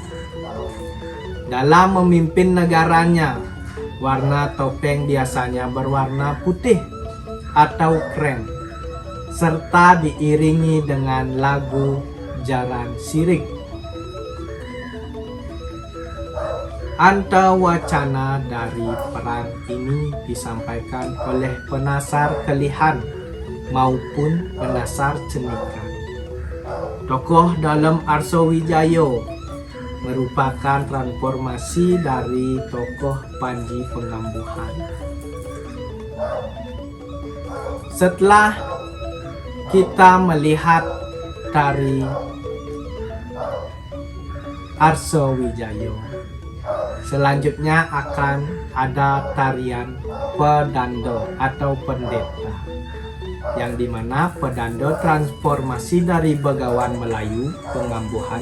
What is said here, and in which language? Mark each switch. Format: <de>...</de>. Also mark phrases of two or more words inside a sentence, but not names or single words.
<id>Dalam memimpin negaranya, warna topeng biasanya berwarna putih atau krem, serta diiringi dengan lagu Jaran Sirik. Antawacana dari peran ini disampaikan oleh penasar Kelihan maupun penasar cenikan. Tokoh dalam Arso Wijayo merupakan transformasi dari tokoh Panji Pengambuhan. Setelah kita melihat dari Arso Wijayo, selanjutnya akan ada tarian Pedando atau pendeta, yang dimana Pedando transformasi dari Begawan Melayu Pengambuhan.</id>